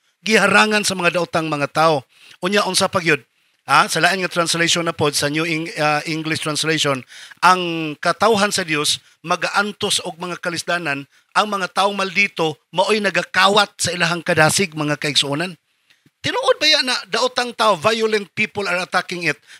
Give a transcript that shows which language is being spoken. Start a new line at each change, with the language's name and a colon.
Cebuano: Giharangan sa mga daotang mga tao. Unya, unsa pagyud? Sa lain nga translation na pod, sa New English Translation, ang katawhan sa Dios magaantos og mga kalisdanan, ang mga taong maldito maoy nagakawat sa ilahang kadasig, mga kaigsunan. Tinuod ba yan na daotang tao,
English: violent people are attacking it?